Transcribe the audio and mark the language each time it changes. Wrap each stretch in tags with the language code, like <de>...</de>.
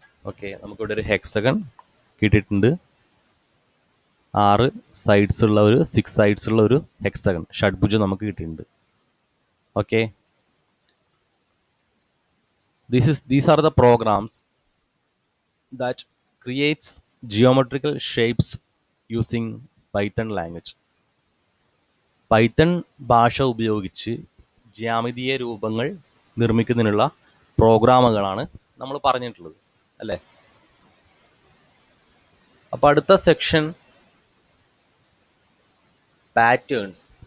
<ml>Okay, നമുക്കിവിടെ ഒരു hexagon കിട്ടിയിട്ടുണ്ട്. 6 സൈഡ്സ് ഉള്ള ഒരു 6 സൈഡ്സ് ഉള്ള ഒരു ഹെക്സഗൺ ഷഡ്ഭുജം നമുക്ക് കിട്ടിയിട്ടുണ്ട്.</ml> <en>Okay, these are the programs that creates geometrical shapes using Python language.</en> <ml>Python ഭാഷ ഉപയോഗിച്ച് ജ്യാമിതീയ രൂപങ്ങൾ നിർമ്മിക്കുന്നതിനുള്ള പ്രോഗ്രാമുകളാണ് നമ്മൾ പറഞ്ഞിട്ടുള്ളത് അല്ലേ? അപ്പോൾ അടുത്ത സെക്ഷൻ പാറ്റേൺസ്.</ml>